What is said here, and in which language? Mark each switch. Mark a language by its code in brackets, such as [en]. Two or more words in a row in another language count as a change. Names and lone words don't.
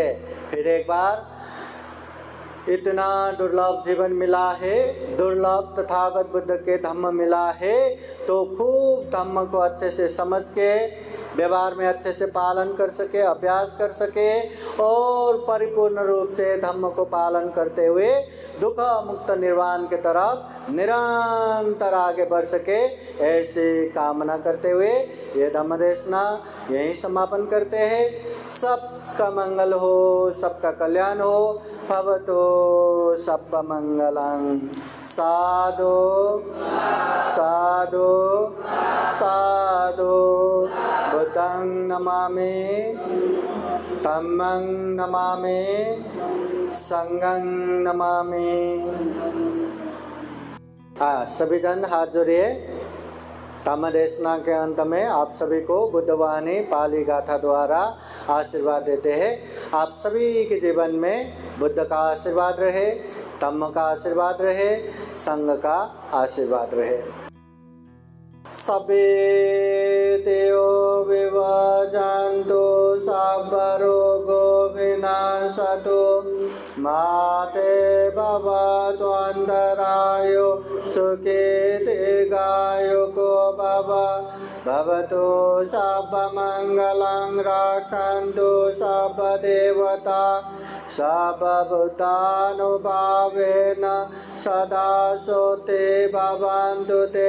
[hi] फिर एक बार इतना दुर्लभ जीवन मिला है, दुर्लभ तथागत बुद्ध के धम्म मिला है, तो खूब धम्म को अच्छे से समझ के व्यवहार में अच्छे से पालन कर सके, अभ्यास कर सके और परिपूर्ण रूप से धम्म को पालन करते हुए दुख मुक्त निर्वाण के तरफ निरंतर आगे बढ़ सके, ऐसी कामना करते हुए ये धम्म देशना यहीं समापन करते हैं। सबका मंगल हो, सबका कल्याण हो। [pi] भवतो सबका मंगलं। साधु साधु साधु। बुद्धं नमामि, धम्मं नमामि, संघं नमामि। [hi] सभी जन हाथ जोड़िए। धम्म देशना के अंत में आप सभी को बुद्धवाणी पाली गाथा द्वारा आशीर्वाद देते हैं। आप सभी के जीवन में बुद्ध का आशीर्वाद रहे, धम्म का आशीर्वाद रहे, संघ का आशीर्वाद रहे। [pi] सबे देव विभाजन्तु सबरोगो विनाशतु माते भवतु अन्तरायो सुखे दीर्घायुको भव। भवतु सर्वमङ्गलं रक्षन्तु सर्वदेवता सर्वभूतानुभावेन सदा सोते भवन्तु ते।